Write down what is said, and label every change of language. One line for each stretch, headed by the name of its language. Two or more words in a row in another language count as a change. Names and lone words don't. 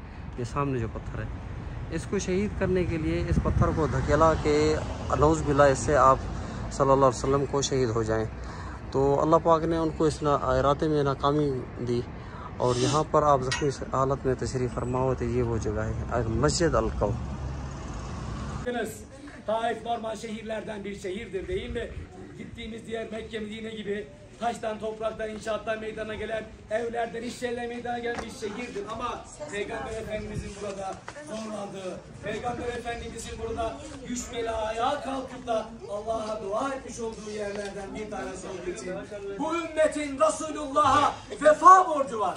Hindi: ये सामने जो पत्थर है, इसको शहीद करने के लिए इस पत्थर को धकेला कि
Arabic: نعوذ بالله
Hindi: इससे आप
Arabic: صلى الله عليه وسلم
Hindi: को शहीद हो जाएं। तो अल्लाह पाक ने उनको इस इरादे में नाकामी दी, और यहाँ पर आप ज़ख्मी हालत में तशरीफ़ फरमा हुए थे। ये वो जगह है मस्जिद अल-कौम।
Turkish: Taif normal şehirlerden bir şehirdir değil mi? Gittiğimiz diğer Mekke, Medine gibi taştan, topraktan, inşaattan meydana gelen, evlerden, iş yerlerine meydana gelen bir şehirdir. Ama Peygamber Efendimizin burada zorlandığı, Peygamber Efendimizin burada güç bela ayağa kalkıp da Allah'a dua etmiş olduğu yerlerden bir tanesi olduğu için bu ümmetin Resulullah'a vefa borcu var.